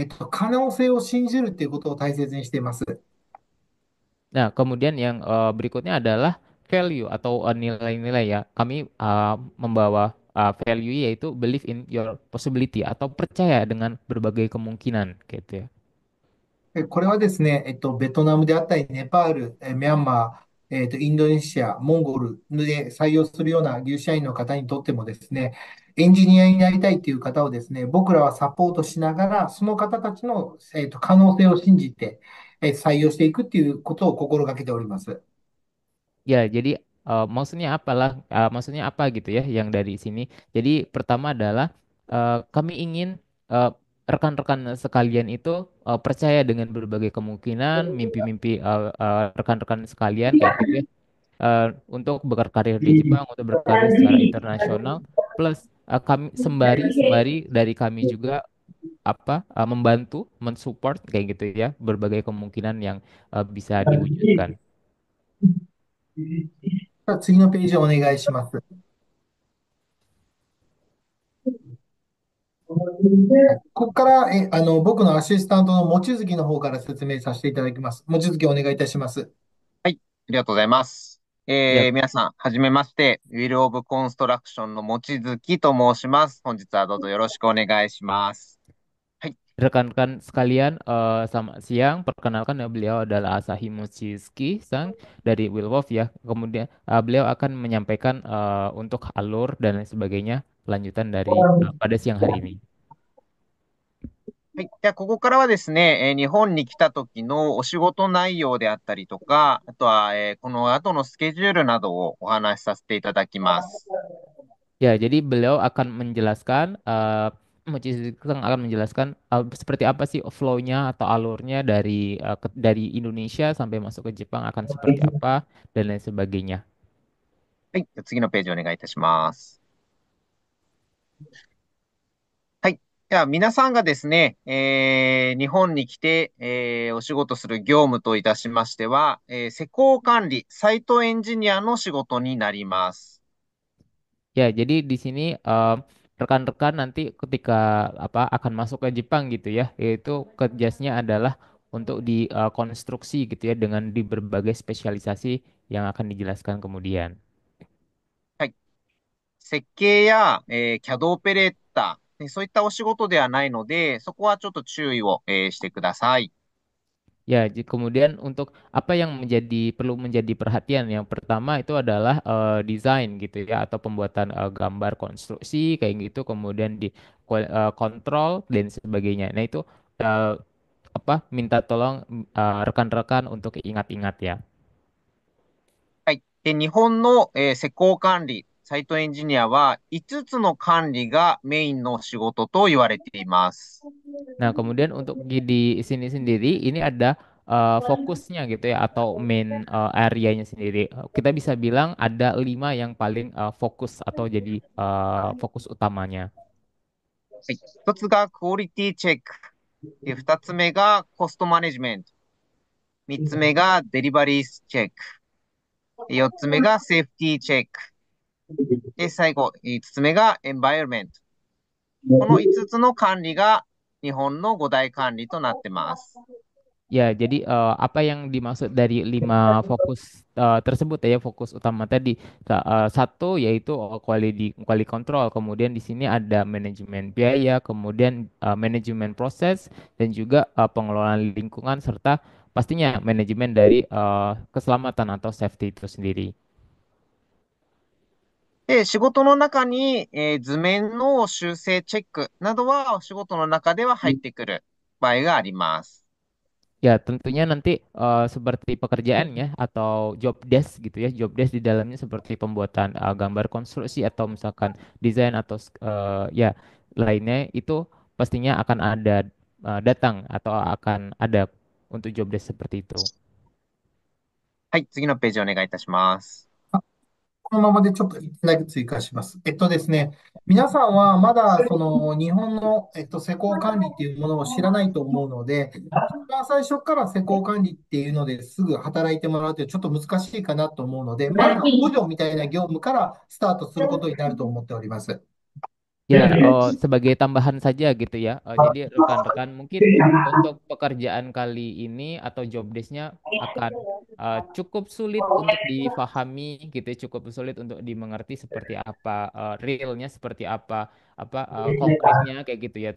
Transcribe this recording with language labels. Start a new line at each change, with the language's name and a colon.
Japanese: 可能性を信じるっていうことを大切にしています。
Indonesian: Nah, kemudian yang berikutnya adalah value atau nilai-nilai ya. Kami membawa value yaitu
English: believe in your possibility
Indonesian: atau percaya dengan berbagai kemungkinan gitu ya.
Japanese: これはですね、ベトナムであったり、ネパール、ミャンマー、インドネシア、モンゴルで採用するような技術社員の方にとってもですね、エンジニアになりたいという方をですね、僕らはサポートしながら、その方たちの、可能性を信じて、採用していくっていうことを心がけております。
Indonesian: Ya, jadi maksudnya apalah, maksudnya apa gitu ya yang dari sini. Jadi pertama adalah kami ingin eh, rekan-rekan sekalian itu percaya dengan berbagai kemungkinan, mimpi-mimpi rekan-rekan sekalian kayak gitu ya. Untuk berkarir di Jepang, untuk berkarir secara internasional, plus kami sembari dari kami juga membantu, mensupport kayak gitu ya berbagai kemungkinan yang bisa diwujudkan.
Japanese: 次のページをお願いします。ここから、僕のアシスタントの望月の方から説明させていただきます。望月お願いいたします。はい、ありがとうございます。
Indonesian: Ya,
Japanese: 皆さん、はじめまして、ウィル・オブ・コンストラクションの望月と申します。本日はどうぞよろしくお願いします。はい。
Indonesian: rekan-rekan sekalian, selamat siang. Perkenalkan beliau adalah Asahi Mochizuki-san dari Wilwolf ya. Kemudian beliau akan menyampaikan untuk alur dan lain sebagainya lanjutan dari pada siang hari ini.
Japanese: はい。じゃあ、ここからはですね、日本に来た時のお仕事内容であったりとか、あとは、この後のスケジュールなどをお話しさせていただきます。
Indonesian: Ya, jadi beliau akan menjelaskan, Mochizuki-san akan menjelaskan seperti apa sih flow-nya atau alurnya dari Indonesia sampai masuk ke Jepang akan seperti apa dan lain sebagainya.
Japanese: はい。じゃあ次のページお願いいたします。はい。では、皆さんがですね、日本に来て、お仕事する業務といたしましては、施工管理、サイトエンジニアの仕事になります。
Indonesian: Ya, jadi di sini rekan-rekan nanti ketika akan masuk ke Jepang gitu ya, yaitu kerjanya adalah untuk di konstruksi gitu ya dengan di berbagai spesialisasi yang akan dijelaskan kemudian.
Japanese: はい。設計や、CAD オペレーター、そういったお仕事ではないので、そこはちょっと注意を、してください。
Indonesian: Ya, kemudian untuk apa yang perlu menjadi perhatian yang pertama itu adalah desain gitu ya atau pembuatan gambar konstruksi kayak gitu kemudian di kontrol dan sebagainya. Nah, itu eh, minta tolong rekan-rekan untuk ingat-ingat ya.
Japanese: はい。で、日本の、施工管理、サイトエンジニアは5つの管理がメインの仕事と言われています。
Indonesian: Nah, kemudian untuk di sini sendiri ini ada fokusnya gitu ya atau main areanya sendiri. Kita bisa bilang ada 5 yang paling fokus atau jadi fokus utamanya.
Japanese: はい。 1つがクオリティチェック。で、2つ目がコストマネジメント。 3つ目がデリバリーチェック。で、4つ目がセーフティーチェック。で、最後、5つ目がエンバイロメント。この5つの管理が日本の5大管理となってます。
Indonesian: Ya, jadi apa yang dimaksud dari 5 fokus tersebut ya, fokus utama tadi. Satu yaitu quality control, kemudian di sini ada manajemen biaya, kemudian manajemen proses dan juga pengelolaan lingkungan serta pastinya manajemen dari keselamatan atau safety itu sendiri.
Japanese: で、仕事の中に、図面の修正チェックなどはお仕事の中では入ってくる場合があります。
Indonesian: Ya, tentunya nanti seperti pekerjaannya atau job desk gitu ya. Job desk di dalamnya seperti pembuatan gambar konstruksi atau misalkan desain atau ya lainnya itu pastinya akan ada datang atau akan ada untuk job desk seperti itu.
Japanese: はい、次のページお願いいたします。このままでちょっと一点だけ追加します。ですね、皆さんはまだその日本の、施工管理っていうものを知らないと思うので、一番最初から施工管理っていうのですぐ働いてもらうってちょっと難しいかなと思うので、まずは補助みたいな業務からスタートすることになると思っております。
Indonesian: Ya, sebagai tambahan saja gitu ya. Jadi rekan-rekan mungkin untuk pekerjaan kali ini atau job desk-nya akan cukup sulit untuk difahami gitu, ya, cukup sulit untuk dimengerti seperti apa realnya seperti apa konkretnya kayak gitu ya.